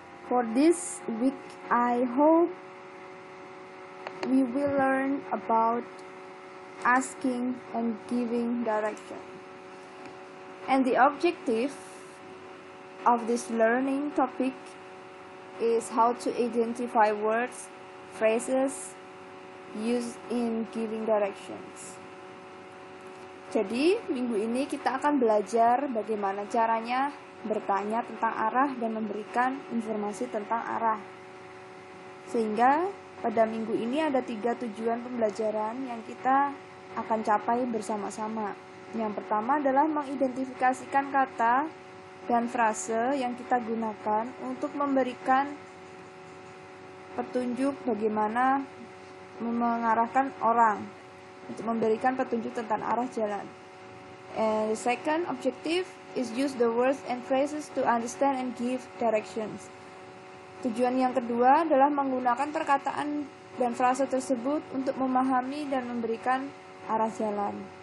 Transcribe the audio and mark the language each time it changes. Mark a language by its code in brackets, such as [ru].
[en] For this week, I hope we will learn about asking and giving direction. And the objective of this learning topic is how to identify words, phrases used in giving directions. [id] Jadi, minggu ini kita akan belajar bagaimana caranya bertanya tentang arah dan memberikan informasi tentang arah. Sehingga pada minggu ini ada 3 tujuan pembelajaran yang kita akan capai bersama-sama. Yang pertama adalah mengidentifikasikan kata dan frase yang kita gunakan untuk memberikan petunjuk bagaimana mengarahkan orang, untuk memberikan petunjuk tentang arah jalan. [en] And the second objective is use the words and phrases to understand and give directions. [id] Tujuan yang kedua adalah menggunakan perkataan dan frase tersebut untuk memahami dan memberikan arah jalan.